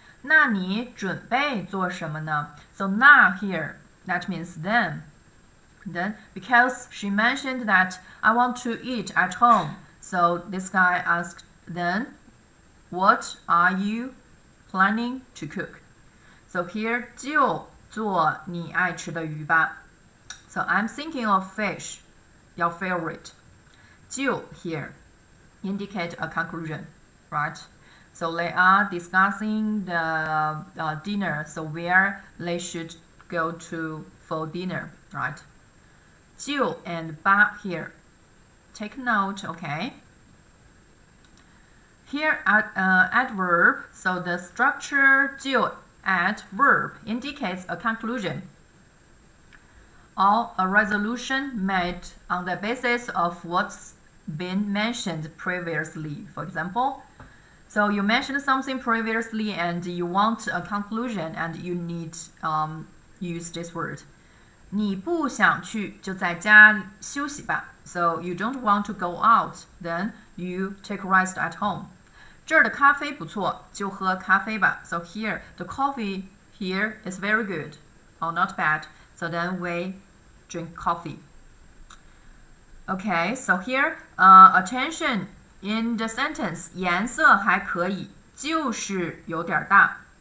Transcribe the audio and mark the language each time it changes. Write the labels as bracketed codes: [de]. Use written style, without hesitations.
[zh] 那你准备做什么呢 ？ [en] So now here that means then. Then because she mentioned that I want to eat at home, so this guy asked then, what are you planning to cook? So here [zh] 就做你爱吃的鱼吧。 [en] So I'm thinking of fish, your favorite. 就 here indicate a conclusion, right? So they are discussing the dinner, so where they should go to for dinner, right? 就 and 吧 here. Take note, okay? Here adverb, so the structure 就 adverb indicates a conclusion or a resolution made on the basis of what's been mentioned previously. For example, so you mentioned something previously and you want a conclusion and you need use this word. [zh] 你不想去就在家休息吧。 [en] So you don't want to go out, then you take rest at home. [zh] 这儿的咖啡不错，就喝咖啡吧。 [en] So here the coffee here is very good, or not bad. So then we drink coffee. Okay, so here attention in the sentence [zh] 颜色还可以，就是有点大。